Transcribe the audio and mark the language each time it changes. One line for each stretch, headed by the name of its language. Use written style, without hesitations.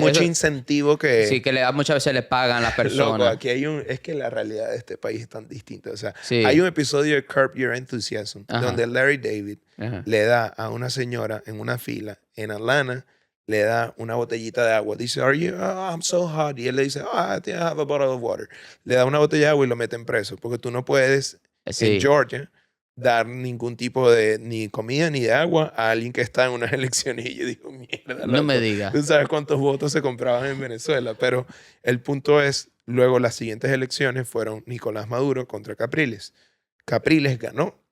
Spanish: Mucho incentivo que... Sí, que muchas veces le pagan a las personas. Loco, aquí es que la realidad de este país es tan distinta, o sea, Sí. hay un episodio de Curb Your Enthusiasm, Ajá. donde Larry David Ajá. le da a una señora en una fila en Atlanta, le da una botellita de agua. Dice,
English: I'm so hot.
Spanish: Y él le dice,
English: I think I have a bottle of water.
Spanish: Le da una botella de agua y lo meten preso. Porque tú no puedes, en Georgia, dar ningún tipo de ni comida ni de agua a alguien que está en unas elecciones. Y yo digo, mierda. Loco. No me digas. Tú sabes cuántos votos se compraban en Venezuela. Pero el punto es, luego las siguientes elecciones fueron Nicolás Maduro contra Capriles. Capriles ganó.